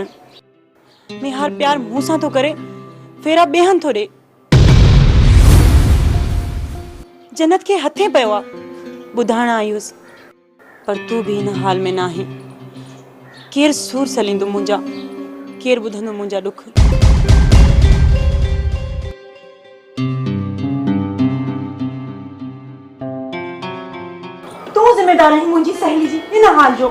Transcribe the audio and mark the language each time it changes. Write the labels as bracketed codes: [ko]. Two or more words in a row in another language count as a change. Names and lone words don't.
[sd] मेहार प्यार मूं सां थो करे, फेरा ॿियनि थो ॾे। जन्नत खे हथे पियो आहे, ॿुधाइण आई हुअसि, पर तू भी हिन हाल में न आहे। केरु सूर सलींदो मुंहिंजा, केरु ॿुधंदो मुंहिंजा ॾुख। तू जिम्मेदार है मुंहिंजी सहेली जी इन हाल जो।